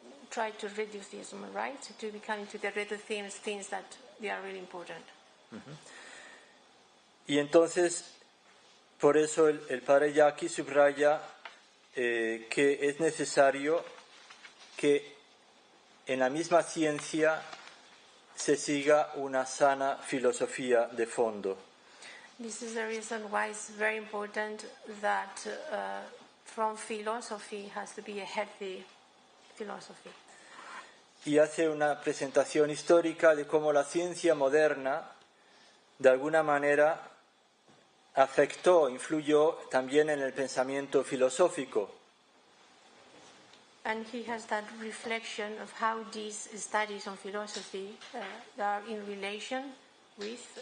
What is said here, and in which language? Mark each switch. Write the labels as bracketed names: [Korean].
[English] try to reduce this, right? To become to the reduce things that they are really important. [Spanish] Y entonces, por eso el padre Jaki subraya que es necesario que en la misma ciencia se siga una sana filosofía de fondo. [English] This is the reason why it's very important that from philosophy has to be a healthy philosophy. [Spanish] Y hace una presentación histórica de cómo la ciencia moderna, de alguna manera, afectó, influyó también en el pensamiento filosófico. [English] And he has that reflection of how these studies on philosophy are in relation with,